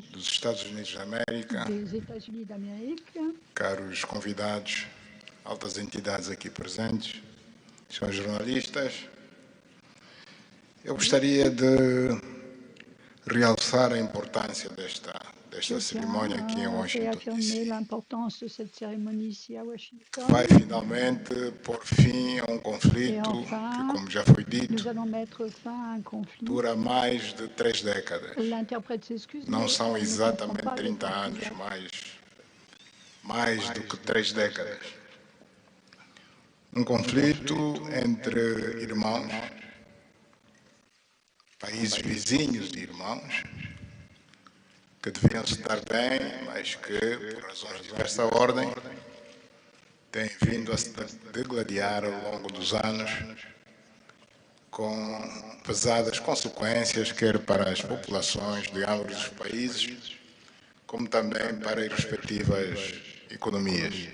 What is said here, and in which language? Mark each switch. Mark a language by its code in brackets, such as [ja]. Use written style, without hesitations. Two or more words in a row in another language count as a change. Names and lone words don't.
[pt] dos Estados Unidos da América, [fr] des États-Unis d'Amérique, [pt] caros convidados, altas entidades aqui presentes, senhores jornalistas, eu gostaria de realçar a importância desta [fr] je [pt] cerimônia aqui em [fr] tiens à [pt] Washington, [fr] réaffirmer [pt] D.C., [fr] l'importance de cette cérémonie ici à [pt] que [fr] Washington. [pt] vai finalmente pôr fim a um [fr] Et [pt] conflito que, [fr] enfin, [pt] como já foi dito, [fr] nous allons mettre fin à un conflit. [pt] dura mais de 3 décadas. [fr] L'interprète s'excuse, [pt] Não [fr] mais [pt] são [fr] elle ne [pt] exatamente [fr] comprend pas le [pt] 30 [fr] temps [pt] anos, [fr] exact. [pt] mais do que 3 décadas. Um conflito entre irmãos, países vizinhos de irmãos, que deviam se dar bem, mas que, por razões de diversa ordem, têm vindo a se degladiar ao longo dos anos, com pesadas consequências, quer para as populações de ambos os países, como também para as respectivas economias.